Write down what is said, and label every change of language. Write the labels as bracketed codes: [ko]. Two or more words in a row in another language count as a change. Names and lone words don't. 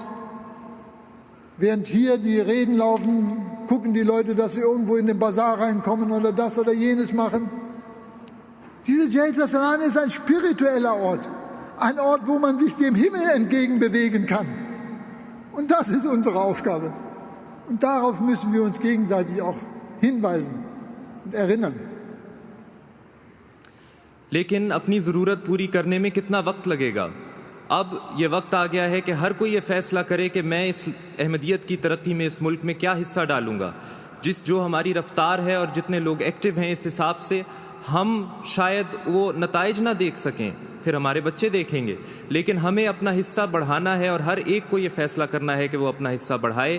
[de] Während hier die Reden laufen, gucken die Leute, dass sie irgendwo in den Bazar reinkommen oder das oder jenes machen. Diese Jalsa Salana ist ein spiritueller Ort. Ein Ort, wo man sich dem Himmel entgegen bewegen kann. Und das ist unsere Aufgabe. Und darauf müssen wir uns gegenseitig auch hinweisen und erinnern. [ur] لیکن اپنی ضرورت پوری کرنے میں کتنا وقت لگے گا? اب یہ وقت آ گیا ہے کہ ہر کوئی یہ فیصلہ کرے کہ میں اس احمدیت کی ترقی میں اس ملک میں کیا حصہ ڈالوں گا. جو ہماری رفتار ہے اور جتنے لوگ ایکٹو ہیں، اس حساب سے ہم شاید وہ نتائج نہ دیکھ سکیں، پھر ہمارے بچے دیکھیں گے، لیکن ہمیں اپنا حصہ بڑھانا ہے اور ہر ایک کو یہ فیصلہ کرنا ہے کہ وہ اپنا حصہ بڑھائے.